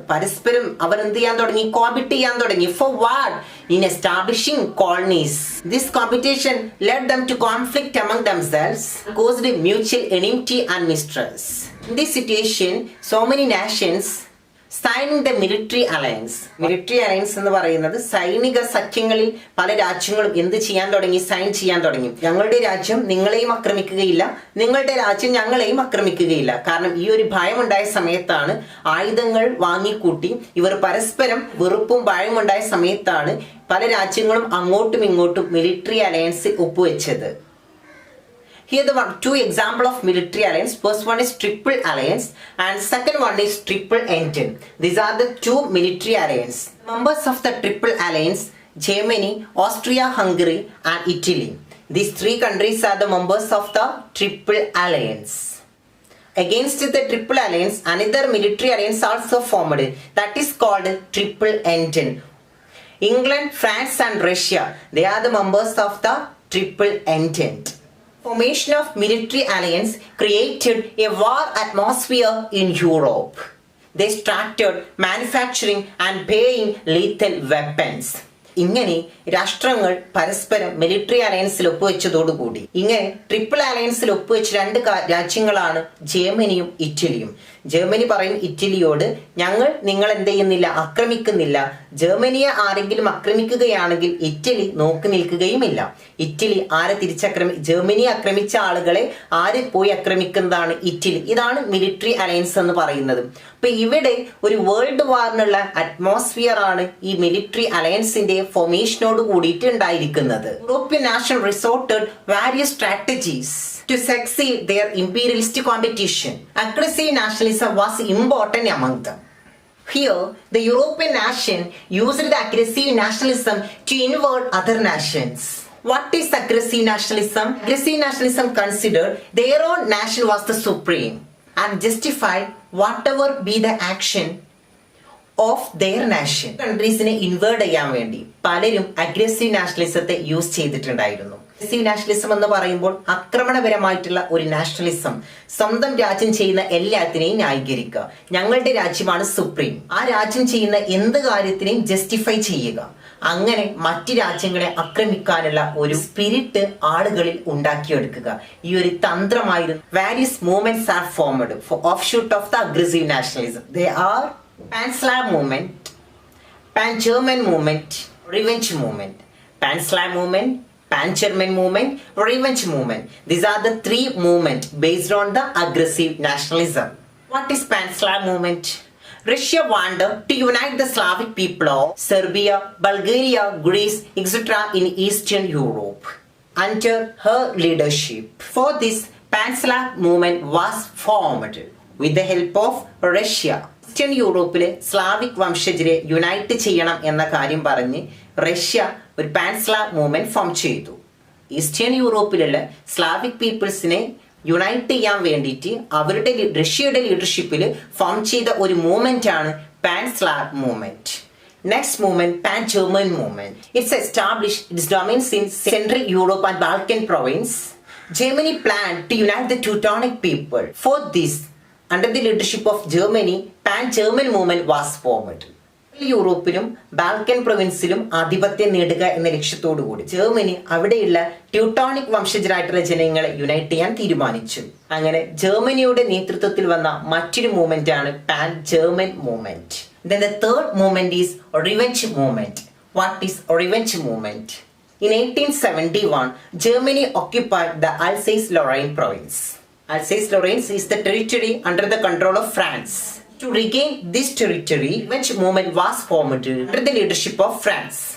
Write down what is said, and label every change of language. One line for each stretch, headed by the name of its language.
Malayalam: പരസ്പരം അവർ എന്ത് ചെയ്യാൻ തുടങ്ങി? കോമ്പീറ്റ് ചെയ്യാൻ തുടങ്ങി.
English: For what? In establishing colonies. This competition led them to conflict among themselves, caused mutual enmity and mistrust. In this situation, so many nations signing the military alliance.
Malayalam: Military alliance എന്ന് പറയുന്നത് സൈനിക സഖ്യങ്ങളിൽ പല രാജ്യങ്ങളും എന്ത് ചെയ്യാൻ തുടങ്ങി? സൈൻ ചെയ്യാൻ തുടങ്ങി. ഞങ്ങളുടെ രാജ്യം നിങ്ങളെയും ആക്രമിക്കുകയില്ല, നിങ്ങളുടെ രാജ്യം ഞങ്ങളെയും ആക്രമിക്കുകയില്ല. കാരണം ഈ ഒരു ഭയമുണ്ടായ സമയത്താണ് ആയുധങ്ങൾ വാങ്ങിക്കൂട്ടി ഇവർ പരസ്പരം വെറുപ്പും ഭയമുണ്ടായ സമയത്താണ് പല രാജ്യങ്ങളും അങ്ങോട്ടും ഇങ്ങോട്ടും മിലിറ്ററി അലയൻസ് ഒപ്പുവെച്ചത്.
English: Here the two example of military alliance. First one is Triple Alliance and second one is Triple Entente. These are the two military alliance. Members of the Triple Alliance: Germany, Austria-Hungary and Italy. These three countries are the members of the Triple Alliance. Against the Triple Alliance, another military alliance also formed. That is called Triple Entente. England, France and Russia, they are the members of the Triple Entente. Formation of military alliance created a war atmosphere in Europe. They started manufacturing and buying lethal weapons.
Malayalam: ഇങ്ങനെ രാഷ്ട്രങ്ങൾ പരസ്പരം military അലയൻസിൽ ഒപ്പുവെച്ചതോടുകൂടി ഇങ്ങനെ triple അലയൻസിൽ ഒപ്പുവെച്ച രണ്ട് രാജ്യങ്ങളാണ് ജർമ്മനിയും ഇറ്റലിയും. Germany പറയും ഇറ്റലിയോട്, ഞങ്ങൾ നിങ്ങൾ എന്ത് ചെയ്യുന്നില്ല, ആക്രമിക്കുന്നില്ല. ജർമ്മനിയെ ആരെങ്കിലും ആക്രമിക്കുകയാണെങ്കിൽ ഇറ്റലി നോക്കി നിൽക്കുകയുമില്ല. ഇറ്റലി ആരെ ജർമ്മനിയെ ആക്രമിച്ച ആളുകളെ ആര് പോയി ആക്രമിക്കുന്നതാണ്? ഇറ്റലി. ഇതാണ് മിലിറ്ററി അലയൻസ് എന്ന് പറയുന്നത്. അപ്പൊ ഇവിടെ ഒരു വേൾഡ് വാറിനുള്ള അറ്റ്മോസ്ഫിയർ ആണ് ഈ മിലിറ്ററി അലയൻസിന്റെ ഫോർമേഷനോട് കൂടിയിട്ട് ഉണ്ടായിരിക്കുന്നത്.
English: European nation resorted various strategies to succeed their imperialist competition. Aggressive nationalism was important among them. Here, the European nation used the aggressive nationalism to invade other nations. What is aggressive nationalism? Aggressive nationalism considered their own nation was the supreme and justified whatever be the action of their nation.
Malayalam: കൺട്രീസിനെ inward ചെയ്യാൻ വേണ്ടി പലരും aggressive നാഷണലിസത്തെ use ചെയ്തിട്ടുണ്ടായിരുന്നു. Aggressive nationalism എന്ന് പറയുമ്പോൾ ആക്രമണപരമായിട്ടുള്ള ഒരു nationalism, സ്വന്തം രാജ്യം ചെയ്യുന്ന എല്ലാത്തിനെയും ന്യായീകരിക്കുക. ഞങ്ങളുടെ രാജ്യമാണ് സുപ്രീം, ആ രാജ്യം ചെയ്യുന്ന എന്ത് കാര്യത്തിനെയും ജസ്റ്റിഫൈ ചെയ്യുക. അങ്ങനെ മറ്റു രാജ്യങ്ങളെ ആക്രമിക്കാനുള്ള ഒരു സ്പിരിറ്റ് ആളുകളിൽ ഉണ്ടാക്കിയെടുക്കുക. ഈ ഒരു തന്ത്രമായിരുന്നു.
English: Various movements are formed for offshoot of the aggressive nationalism. They are Pan-Slav movement, Pan-German movement, Revenge movement. Pan-Slav movement, Pan-German movement, Revenge movement. These are the three movements based on the aggressive nationalism. What is Pan-Slav movement? Russia wanted to unite the Slavic people of Serbia, Bulgaria, Greece, etc. in Eastern Europe under her leadership. For this, Pan-Slav movement was formed with the help of Russia.
Malayalam: Eastern യൂറോപ്പിലെ Slavic വംശജരെ unite ചെയ്യണം എന്ന കാര്യം പറഞ്ഞ് Russia ഒരു Pan-Slav movement form ചെയ്തു. Eastern യൂറോപ്പിലുള്ള Slavic പീപ്പിൾസിനെ unite ചെയ്യാൻ വേണ്ടിയിട്ട് അവരുടെ റഷ്യയുടെ ലീഡർഷിപ്പിൽ ഫോം ചെയ്ത ഒരു മൂവ്മെന്റ് ആണ് Pan-Slav movement.
English: Next movement, Pan-German movement. It's established its domains in Central Europe and Balkan province. Germany planned to unite the Teutonic people. For this, under the leadership of Germany, Pan-German movement was formed.
Malayalam: യൂറോപ്പിലും Balkan പ്രൊവിൻസിലും ആധിപത്യം നേടുക എന്ന ലക്ഷ്യത്തോടു കൂടി Germany അവിടെയുള്ള Teutonic വംശജരായിട്ടുള്ള ജനങ്ങളെ unite ചെയ്യാൻ തീരുമാനിച്ചു. അങ്ങനെ ജർമ്മനിയുടെ നേതൃത്വത്തിൽ വന്ന മറ്റൊരു മൂവ്മെന്റ് ആണ് pan German movement.
English: Then the third movement is Revenge movement. What is Revenge movement? In 1871, Germany occupied the Alsace-Lorraine province. Alsace-Lorraine is the territory under the control of France. To regain this territory, Revenge movement was formed under the leadership of France.